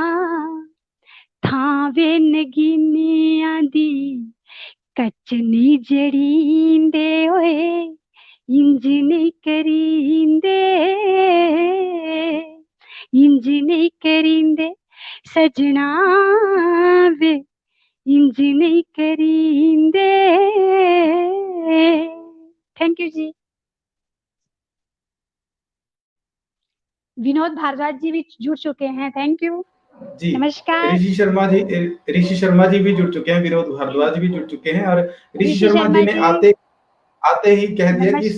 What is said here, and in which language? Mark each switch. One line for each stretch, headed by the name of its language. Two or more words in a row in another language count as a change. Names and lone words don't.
Punjabi: ਥਾਵੇ ਨਗੀਨਿਆਂ ਦੀ ਕਚਨੀ ਜੜੀਂਦੇ ਹੋਏ ਇੰਜ ਨਹੀਂ ਕਰੀਂਦੇ ਇੰਜ ਨਹੀਂ ਕਰੀਂਦੇ ਸੱਜਣਾ ਵੇ ਇੰਜ ਨਹੀਂ ਕਰੀਂਦੇ।
English: thank you ji.
Hindi: विनोद भारद्वाज जी भी जुड़ चुके हैं,
English: thank you.
Hindi: जी, नमस्कार। ऋषि शर्मा जी भी जुड़ चुके हैं, विनोद भारद्वाज भी जुड़ चुके हैं, और ऋषि ऋषि शर्मा जी शर्मा ने जी आते आते ही कह दिया कि